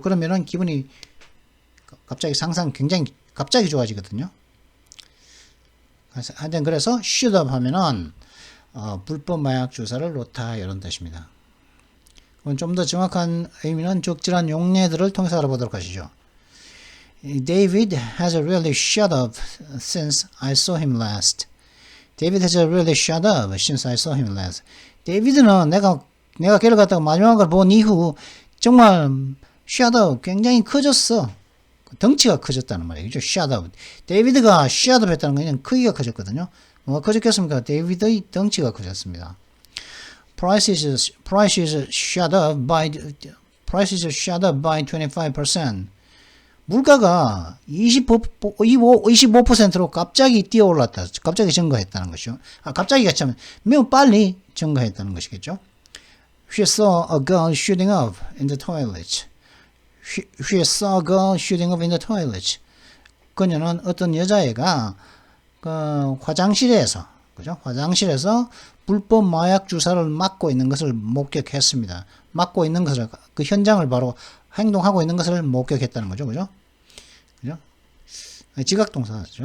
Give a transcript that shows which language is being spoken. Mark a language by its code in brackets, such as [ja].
[ko] 그러면은 기분이 갑자기 굉장히 갑자기 좋아지거든요. 그래서 슛업 하면은, 불법 마약 주사를 놓다, 이런 뜻입니다. 좀 더 정확한 의미는 적절한 용례들을 통해서 알아보도록 하시죠. [en] David has really shut up since I saw him last. David has really shut up since I saw him last. [ko] 데이비드는 내가 걔를 갖다가 마지막을 본 이후 정말 shut up, 굉장히 커졌어. 덩치가 커졌다는 말이죠. [en] shut up. [ko] 데이비드가 shut up 했다는 건 크기가 커졌거든요. 뭐가 커졌겠습니까? 데이비드의 덩치가 커졌습니다. [en] Price is shot up by 25%. [ko] 물가가 25%로 갑자기 뛰어올랐다. 갑자기 증가했다는 것이죠. 갑자기가 참 매우 빨리 증가했다는 것이겠죠. [en] She saw a girl shooting up in the toilet. She saw a girl shooting up in the toilet. [ko] 그녀는 어떤 여자애가 화장실에서, 그죠? 화장실에서 불법 마약 주사를 맞고 있는 것을 목격했습니다. 맞고 있는 것을, 그 현장을 바로 행동하고 있는 것을 목격했다는 거죠. 그죠? 그죠? 지각동사죠.